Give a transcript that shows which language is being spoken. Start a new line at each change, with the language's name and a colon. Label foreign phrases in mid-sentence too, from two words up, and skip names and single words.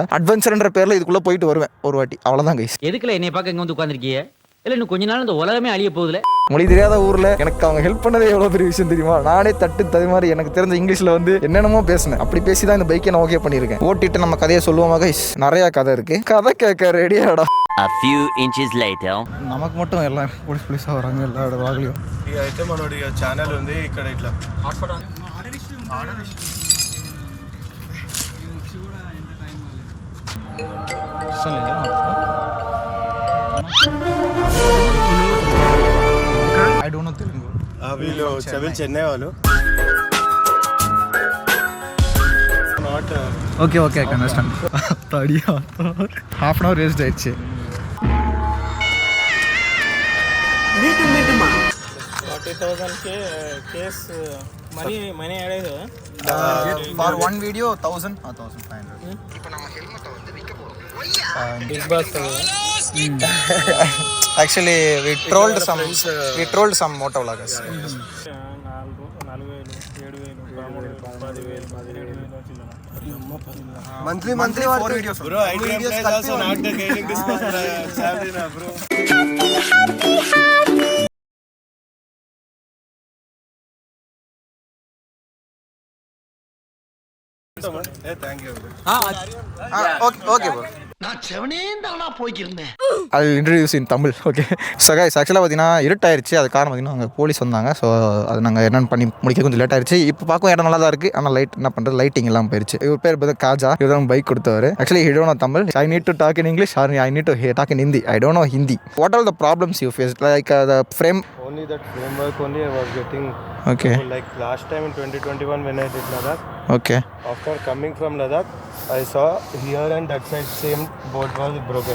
Tamil: அட்வென்ச்சர்ன்ற பேரில் இதுக்குள்ளே போயிட்டு வருவேன் ஒரு வாட்டி, அவ்வளோதான் கைஸ். எதுக்குல என்னை பார்க்க இங்கே வந்து உட்காந்துருக்கீங்க? இல்லை இன்னும் கொஞ்ச நாள் இந்த உலகமே அழிய போகுதுல. மொழி தெரியாத ஊரில் எனக்கு அவங்க ஹெல்ப் பண்ணதே எவ்வளோ பெரிய விஷயம் தெரியுமா. நானே தட்டு மாதிரி எனக்கு தெரிஞ்ச இங்கிலீஷில் வந்து என்னென்னமோ பேசினேன். அப்படி பேசி தான் இந்த பைக்கை நான் ஓகே பண்ணியிருக்கேன். ஓட்டிட்டு நம்ம கதையை சொல்லுவோமா கைஸ்? நிறையா கதை இருக்குது. கதை கேட்க ரெடியாடா.
English: A few inches later.
Tamil: நமக்கு மட்டும் எல்லாம் போலீஸாக வராங்க எல்லா வாகலையும்.
Telugu: అయితే మనోడి ఛానల్ ఉంది ఇక్కడ ఇట్లా
English: I don't know Telugu.
Telugu: వీళ్ళు చెన్నై వాళ్ళు.
English: okay I can understand. half an hour waste ఆயிடுச்சு.
Telugu: 40,000
English: cash money add
Telugu: అయ్యేది
English: for one video 1000 1500.
Tamil: இப்போ நம்ம ஹெல்மெட் வந்து விற்க போறோம்.
Telugu: బిగ్ బాస్
English: యాక్చువల్లీ we trolled some motor vloggers.
Telugu: 4,000 7,000 13,000 17,000 17,000 వచ్చింది.
English: Monthly 4 videos. Bro, IT employees also not getting this much salary na bro. Hey, thank you. okay bro.
Tamil: நான் செவனேந்தானா போய்க்கிருந்தேன்.
English: I introduce in Tamil. Okay. so guys
Tamil: ஆக்சுவலாக பார்த்தீங்கன்னா இருட்டாயிருச்சு. அது காரணம் பார்த்தீங்கன்னா அங்கே போலீஸ் வந்தாங்க. ஸோ அது நாங்கள் என்னென்னு பண்ணி முடிக்க கொஞ்சம் லேட் ஆயிடுச்சு. இப்போ பார்க்கும் இடம் நல்லா தான் இருக்குது. ஆனால் லைட் என்ன பண்ணுறது, லைட்டிங் எல்லாம் போயிடுச்சு. இவர் பேர் பார்த்தா காஜா. இவர் தான் பைக் கொடுத்தவர்.
English: actually he don't know Tamil. I need to talk in English or I need to talk in Hindi. I don't know Hindi. what are the problems you face like the frame? Only that framework only I was getting. Okay. So like last time in 2021 when I did Ladakh. Okay. After coming from Ladakh, I saw here and that side same board was broken.